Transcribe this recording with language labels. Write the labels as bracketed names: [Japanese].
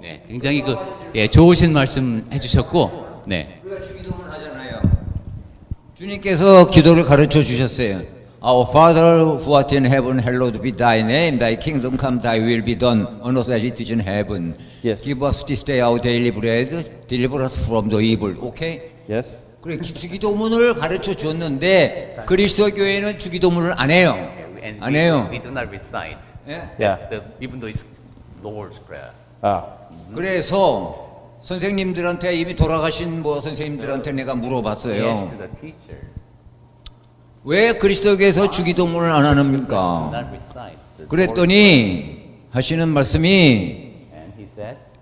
[Korean] 네, 굉장히 좋으신 말씀 해주셨고, 네. 우리가 주기도문 하잖아요. 주님께서 기도를 가르쳐 주셨어요. [English] Our Father who art in heaven, hallowed be thy name. Thy kingdom come, thy will be done on earth as it is in heaven. Yes. Give us this day our daily bread. Deliver us from the evil. Okay? Yes? [Korean] 그래, 주기도문을 가르쳐 줬는데 그리스도 교회는 주기도문을 안 해요. 안 해요. [English] We do not recite. [Korean] 예? [English] Yeah. Even though it's Lord's Prayer. [Korean] 그래서 선생님들한테 이미 돌아가신 선생님들한테 내가 물어봤어요. [English] To the teacher. [Korean] 왜 그리스도교에서 주기도문을 안 합니까? [English] Not recite. [Korean] 그랬더니 하시는 말씀이 [English] And he said,